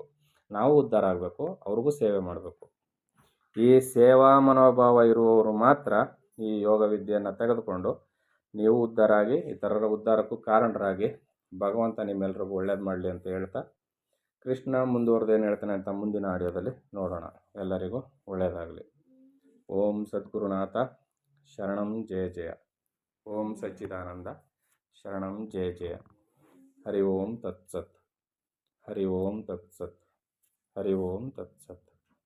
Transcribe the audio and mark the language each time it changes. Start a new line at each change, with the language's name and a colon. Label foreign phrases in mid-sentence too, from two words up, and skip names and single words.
Kannada: ನಾವು ಉದ್ಧಾರ ಆಗಬೇಕು, ಅವ್ರಿಗೂ ಸೇವೆ ಮಾಡಬೇಕು. ಈ ಸೇವಾ ಮನೋಭಾವ ಇರುವವರು ಮಾತ್ರ ಈ ಯೋಗ ವಿದ್ಯೆಯನ್ನು ತೆಗೆದುಕೊಂಡು ನೀವು ಉದ್ಧಾರ ಆಗಿ ಇತರರ ಉದ್ಧಾರಕ್ಕೂ ಕಾರಣರಾಗಿ ಭಗವಂತ ನಿಮ್ಮೆಲ್ಲರಿಗೂ ಒಳ್ಳೇದು ಮಾಡಲಿ ಅಂತ ಹೇಳ್ತಾ, ಕೃಷ್ಣ ಮುಂದುವರೆದೇನು ಹೇಳ್ತಾನೆ ಅಂತ ಮುಂದಿನ ಆಡಿಯೋದಲ್ಲಿ ನೋಡೋಣ. ಎಲ್ಲರಿಗೂ ಒಳ್ಳೆಯದಾಗಲಿ.
Sanskrit: ಓಂ ಸದ್ಗುರುನಾಥ ಶರಣಂ ಜಯ ಜಯ. ಓಂ ಸಚ್ಚಿದಾನಂದ ಶರಣಂ ಜಯ ಜಯ. ಹರಿ ಓಂ ತತ್ಸತ್. ಹರಿ ಓಂ ತತ್ಸತ್. ಹರಿ ಓಂ ತತ್ಸತ್.